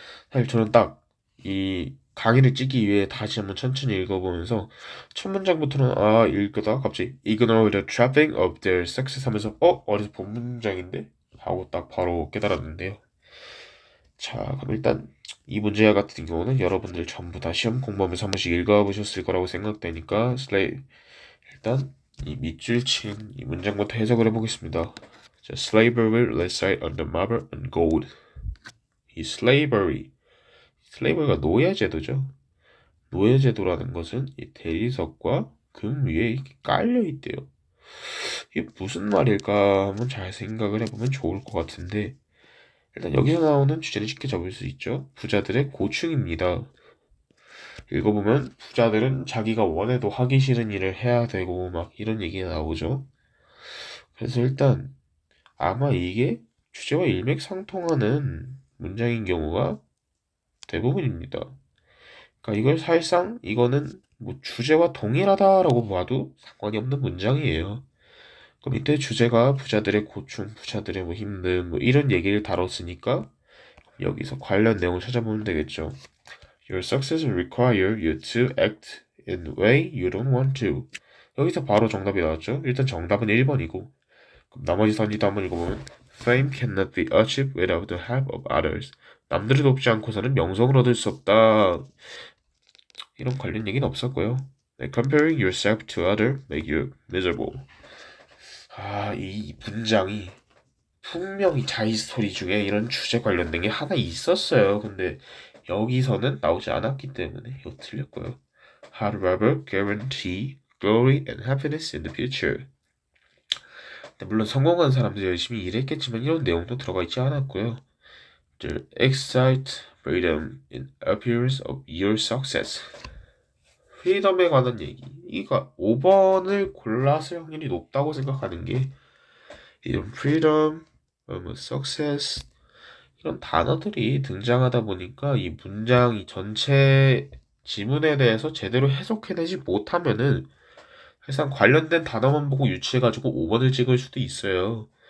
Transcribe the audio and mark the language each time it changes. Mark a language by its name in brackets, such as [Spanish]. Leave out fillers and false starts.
[Korean] 사실 저는 딱 이 강의를 찍기 위해 다시 한번 천천히 읽어보면서 첫 문장부터는 읽다가 갑자기 [English] ignore the trapping of their success [Korean] 하면서 어디서 본 문장인데? 하고 딱 바로 깨달았는데요. 자, 그럼 일단 이 문제 같은 경우는 여러분들 전부 다 시험 공부하면서 한 번씩 읽어보셨을 거라고 생각되니까 일단 이 밑줄 친 이 문장부터 해석을 해보겠습니다. [English] 자, slavery will reside on the marble and gold. [Korean] 이 slavery가 노예제도죠. 노예제도라는 것은 이 대리석과 금 위에 이렇게 깔려 있대요. 이게 무슨 말일까 한번 잘 생각을 해보면 좋을 것 같은데 일단 여기서 나오는 주제는 쉽게 잡을 수 있죠. 부자들의 고충입니다. 읽어보면 부자들은 자기가 원해도 하기 싫은 일을 해야 되고 막 이런 얘기가 나오죠. 그래서 일단 아마 이게 주제와 일맥상통하는 문장인 경우가 대부분입니다. 그러니까 이걸 사실상 이거는 뭐 주제와 동일하다라고 봐도 상관이 없는 문장이에요. 그럼 이때 주제가 부자들의 고충, 부자들의 뭐 힘듦 뭐 이런 얘기를 다뤘으니까 여기서 관련 내용을 찾아보면 되겠죠. [English] Your success will require you to act in a way you don't want to. [Korean] 여기서 바로 정답이 나왔죠. 일단 정답은 1번이고 그럼 나머지 선지도 한번 읽어보면 [English] Fame cannot be achieved without the help of others. [Korean] 남들을 돕지 않고서는 명성을 얻을 수 없다. 이런 관련 얘기는 없었고요. [English] 네, Comparing yourself to others make you miserable. [Korean] 이 문장이 분명히 자이스토리 중에 이런 주제 관련된 게 하나 있었어요. 근데 여기서는 나오지 않았기 때문에 이거 틀렸고요. [English] Hard labor guarantee glory and happiness in the future. [Korean] 물론 성공한 사람들이 열심히 일했겠지만 이런 내용도 들어가 있지 않았고요. [English] The exact freedom in appearance of your success. [Korean] 프리덤에 관한 얘기. 이거 5번을 골랐을 확률이 높다고 생각하는 게 이런 freedom, 뭐 success 이런 단어들이 등장하다 보니까 이 문장 이 전체 지문에 대해서 제대로 해석해내지 못하면은 사실상 관련된 단어만 보고 유추해가지고 5번을 찍을 수도 있어요.